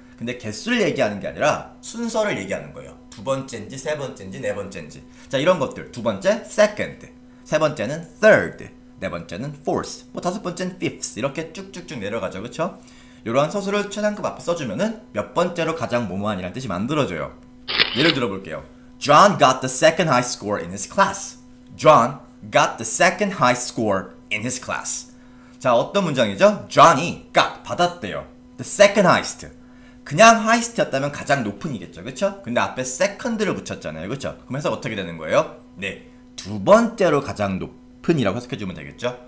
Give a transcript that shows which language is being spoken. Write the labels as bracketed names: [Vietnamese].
[Korean] 근데 개수를 얘기하는 게 아니라 순서를 얘기하는 거예요. 두 번째인지 세 번째인지 네 번째인지. 자, 이런 것들. 두 번째 second, 세 번째는 third, 네 번째는 fourth, 뭐 다섯 번째는 fifth 이렇게 쭉쭉쭉 내려가죠. 그쵸? 이러한 서술을 최상급 앞에 써주면은 몇 번째로 가장 뭐뭐한이라는 뜻이 만들어져요. 예를 들어볼게요. [English] John got the second high score in his class. John got the second high score in his class. [Korean] 자, 어떤 문장이죠? John이 got, 받았대요. [English] The second highest. [Korean] 그냥 highest였다면 가장 높은이겠죠. 그쵸? 근데 앞에 second를 붙였잖아요. 그쵸? 그럼 해석 어떻게 되는 거예요? 네, 두 번째로 가장 높은이라고 해석해주면 되겠죠?